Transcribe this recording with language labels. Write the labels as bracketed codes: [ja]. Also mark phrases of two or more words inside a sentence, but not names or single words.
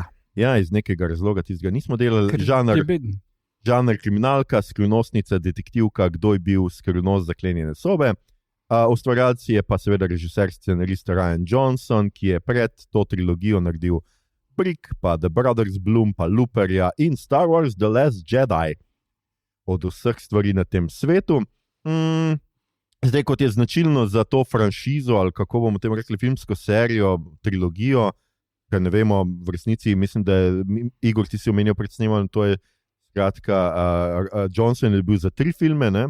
[sl] Ja, iz nekega razloga tistega nismo delali. Žanr kriminalka, skrivnostnica, detektivka, kdo je bil skrivnost zaklenjene sobe. Ustvarjalci je pa seveda režiser, scenarist Rian Johnson, ki je pred to trilogijo naredil Brick, pa The Brothers Bloom, pa Looperja in Star Wars The Last Jedi. Od vseh stvari na tem svetu. Zdaj, kot je značilno za to franšizo, ali kako bomo tem rekli, filmsko serijo, trilogijo, ker ne vemo, v resnici, mislim, da je, Igor, ti si omenil pred snemanjem, to je, skratka, Johnson je bil za 3 filme, ne?